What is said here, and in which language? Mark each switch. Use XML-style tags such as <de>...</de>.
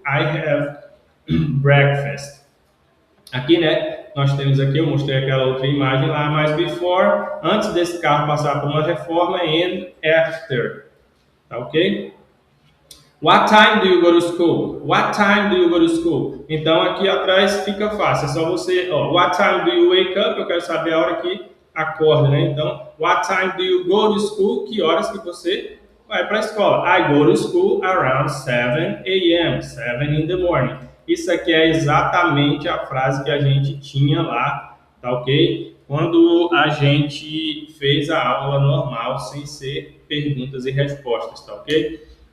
<en>I have breakfast.</en> <pt>Aqui, né, nós temos aqui, eu mostrei aquela outra imagem lá, mas before, antes desse carro passar por uma reforma, and after. Tá ok?</pt> <en>What time do you go to school? What time do you go to school?</en> <pt>Então, aqui atrás fica fácil. É só você,</pt> <en>what time do you wake up?</en> <pt>Eu quero saber a hora que acorda, né?</pt> <en>Então, what time do you go to school?</en> <pt>Que horas que você vai para a escola?</pt> <en>I go to school around 7 a.m., 7 in the morning.</en> <pt>Isso aqui é exatamente a frase que a gente tinha lá, tá ok? Quando a gente fez a aula normal, sem ser perguntas e respostas, tá ok?</pt>